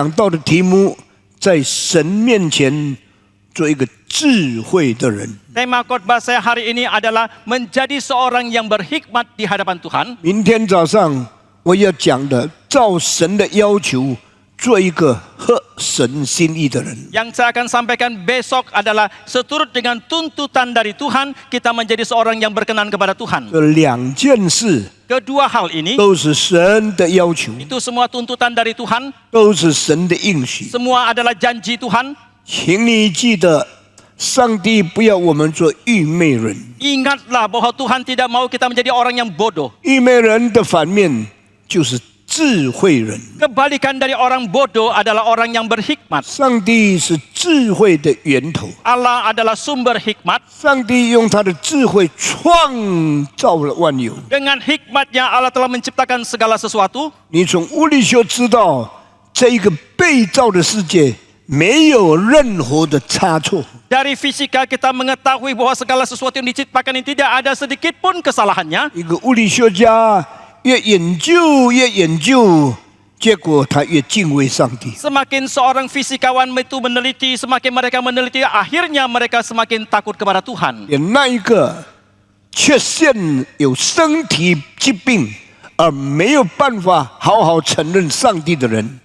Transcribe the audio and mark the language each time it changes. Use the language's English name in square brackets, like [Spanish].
[Chinese] 讲到的题目，在神面前做一个智慧的人。 [Indonesian] Tema khotbah saya hari ini adalah menjadi seorang yang berhikmat di hadapan Tuhan. [Chinese] 明天早上我要讲的，照神的要求，做一个合神心意的人。 [Indonesian] Yang saya akan sampaikan besok adalah seturut dengan tuntutan dari Tuhan, kita menjadi seorang yang berkenan kepada Tuhan. [Chinese] 这两件事 [Indonesian] Kedua hal ini, [Chinese] 都是神的要求， [Indonesian] itu semua tuntutan dari Tuhan, [Chinese] 都是神的应许。 [Indonesian] semua adalah janji Tuhan. [Chinese] 请你记得，上帝不要我们做愚昧人。 [Indonesian] Ingatlah bahwa Tuhan tidak mau kita menjadi orang yang bodoh. [Chinese] 愚昧人的反面就是智慧人。 [Indonesian] Kebalikan dari orang bodoh adalah orang yang berhikmat. [Chinese] 上帝是智慧的源头， [Indonesian] Allah adalah sumber hikmat. [Chinese] 上帝用他的智慧创造了万有。 [Indonesian] Dengan hikmatnya Allah telah menciptakan segala sesuatu. [Chinese] 你从物理学知道，这一个被造的世界没有任何的差错。 [Indonesian] Dari fisika kita mengetahui bahwa segala sesuatu yang diciptakan ini tidak ada sedikit pun kesalahannya. [Chinese] 一个物理学家越研究，结果他越敬畏上帝。 [Indonesian] Semakin seorang fisikawan itu meneliti, semakin mereka meneliti, akhirnya mereka semakin takut kepada Tuhan. [Chinese] 连那一个确现有身体疾病而没有办法好好承认上帝的人，